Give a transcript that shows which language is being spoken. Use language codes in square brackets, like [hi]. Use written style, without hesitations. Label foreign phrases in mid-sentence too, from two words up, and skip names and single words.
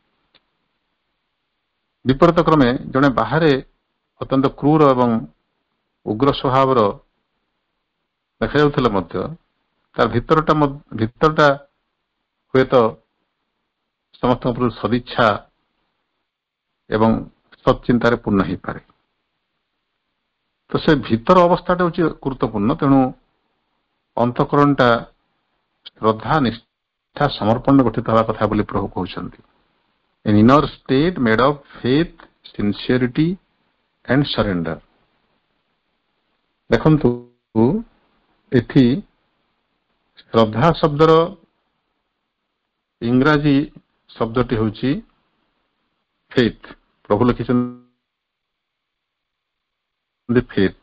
[or] ବିପରୀତ କ୍ରମେ ଜଣେ ବାହାରେ ଅତ୍ୟନ୍ତ କ୍ରୂର ଏବଂ ଉଗ୍ର ସ୍ୱଭାବର ଦେଖାଯାଉଥିଲେ ମଧ୍ୟ ତାର ଭିତରଟା ହୁଏତ ସମସ୍ତଙ୍କ ପ୍ରତି ସଦିଚ୍ଛା ଏବଂ ସତ୍ଚିନ୍ତାରେ ପୂର୍ଣ୍ଣ ହେଇପାରେ। ତ ସେ ଭିତର ଅବସ୍ଥାଟା ହଉଛି ଗୁରୁତ୍ୱପୂର୍ଣ୍ଣ। ତେଣୁ ଅନ୍ତଃକରଣଟା ଶ୍ରଦ୍ଧା ନିଷ୍ଠା ସମର୍ପଣରେ ଗଠିତ ହେବା କଥା ବୋଲି ପ୍ରଭୁ କହୁଛନ୍ତି। [en] An inner state made of faith, sincerity and surrender. [or] ଦେଖନ୍ତୁ ଏଠି ଶ୍ରଦ୍ଧା ଶବ୍ଦର ଇଂରାଜୀ ଶବ୍ଦଟି ହେଉଛି ଫେଥ୍। ପ୍ରଭୁ ଲେଖିଛନ୍ତି ଫେଥ୍।